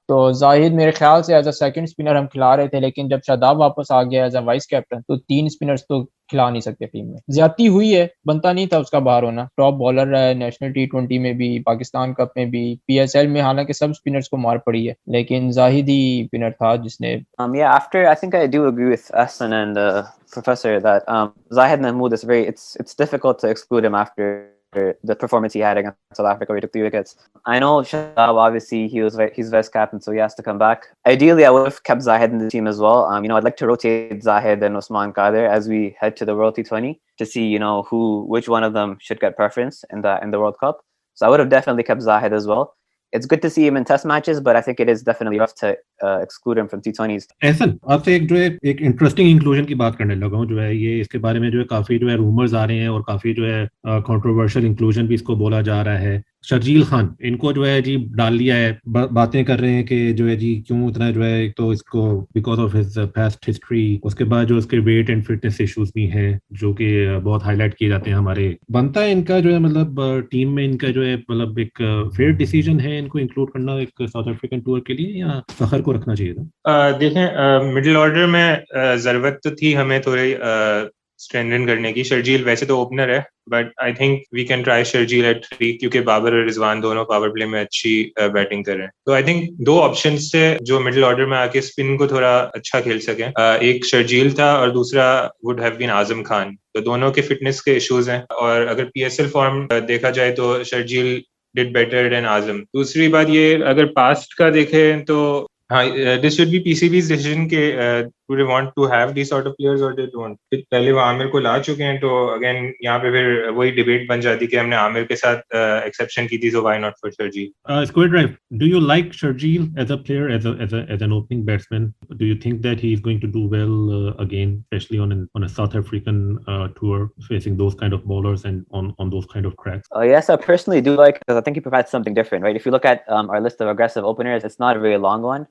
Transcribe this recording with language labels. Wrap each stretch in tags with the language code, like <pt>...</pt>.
<ur>تو زاہد میرے خیال سے ایز اے سیکنڈ اسپنر ہم کھلا رہے تھے, لیکن جب شاداب واپس آ گیا ایز اے وائس کیپٹن تو 3 اسپنرز تو کھلا نہیں سکتے ٹیم میں. زیادتی ہوئی ہے, بنتا نہیں تھا اس کا باہر ہونا. ٹاپ بالر رہا ہے نیشنل T20 میں بھی, پاکستان کپ میں بھی, PSL میں حالانکہ سب اسپنرز کو مار پڑی ہے, لیکن زاہد ہی اسپنر تھا جس نے.</ur> <en>Yeah, after I think I do agree with Ahsan and Professor that Zahid Mahmood is it's difficult to exclude him after the performance he had against South Africa where he took 3 wickets. I know Shadab, obviously he's vice captain, so he has to come back. Ideally, I would have kept Zahid in the team as well. I'd like to rotate Zahid and Usman Qadir as we head to the World T20 to see which one of them should get preference in the World Cup. So I would have definitely kept Zahid as well. It's good to see him in test matches, but I think it is definitely rough to exclude him from T20s.</en> <ur>احسن, آپ سے ایک interesting inclusion کی بات کرنے لگا ہوں, جو ہے یہ اس کے بارے میں جو ہے کافی جو ہے رومرز آ رہے ہیں اور کافی جو ہے کنٹروورشل انکلوژن بھی اس کو بولا جا رہا ہے. شرجیل خان ان کو جو ہے جی ڈال لیا ہے, باتیں کر رہے ہیں کہ جو ہے جی کیوں اتنا جو ہے, ایک تو اس کو</ur> <en>because of his past history,</en> <ur>اس کے بعد جو اس کے ویٹ اینڈ فٹنس ایشوز بھی ہیں جو کہ بہت ہائی لائٹ کیے جاتے ہیں ہمارے. بنتا ہے ان کا جو ہے مطلب ٹیم میں ان کا جو ہے مطلب ایک فیئر ڈیسیجن ہے ان کو انکلوڈ کرنا ایک ساؤتھ افریقن ٹور کے لیے, یا فخر کو رکھنا چاہیے تھا؟ دیکھیں مڈل آرڈر میں ضرورت تو تھی ہمیں تھوڑی اسٹرینتھن کرنے کی. شرجیل ویسے تو اوپنر ہے,</ur> <en>but I think we can try Sharjeel at 3</en> <ur>کیونکہ بابر اور رضوان دونوں پاور پلے میں اچھی بیٹنگ کر رہے ہیں. تو آئی تھنک 2 آپشنس تھے جو مڈل آرڈر میں آ کے اسپن کو تھوڑا اچھا کھیل سکیں. ایک شرجیل تھا اور دوسرا</ur> <en>would have been</en> <ur>Azam Khan. تو دونوں کے فٹنس کے ایشوز ہیں, اور اگر PSL فارم دیکھا جائے تو شرجیل</ur> <en>did better than</en> <ur>اعظم. دوسری بات یہ اگر پاسٹ کا دیکھیں تو ہاں</ur> <en>This should be PCB's decision کہ do they want to have these sort of players or they don't.</en> <ur>پہلے وہ عامر کو لا چکے ہیں, تو اگین یہاں پہ پھر وہی ڈیبیٹ بن جاتی کہ ہم نے عامر کے ساتھ ایکسیپشن کی تھی,</ur> <en>so why not for Sharjeel. Square Drive, do you like Sharjeel as a player, as an opening batsman? Do you think that he is going to do well again, especially on a South African tour, facing those kind of bowlers and on those kind of cracks? Yes, I personally do like, because I think he provides something different, right? If you look at our list of aggressive openers, it's not a very long one.</en>